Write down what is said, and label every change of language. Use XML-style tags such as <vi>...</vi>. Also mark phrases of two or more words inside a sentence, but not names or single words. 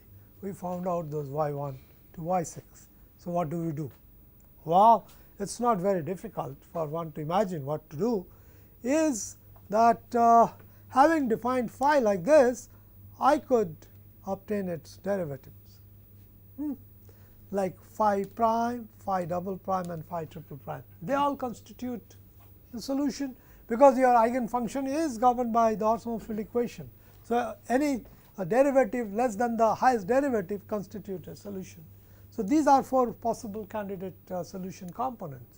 <en>We found out those y 1 to y 6. So, what do we do? Well, it is not very difficult for one to imagine what to do is that having defined phi like this, I could obtain its derivatives like phi prime, phi double prime and phi triple prime. They all constitute the solution, because your eigenfunction is governed by the orthomorphic equation. So, any derivative less than the highest derivative constitute a solution. So, these are 4 possible candidate solution components.</en>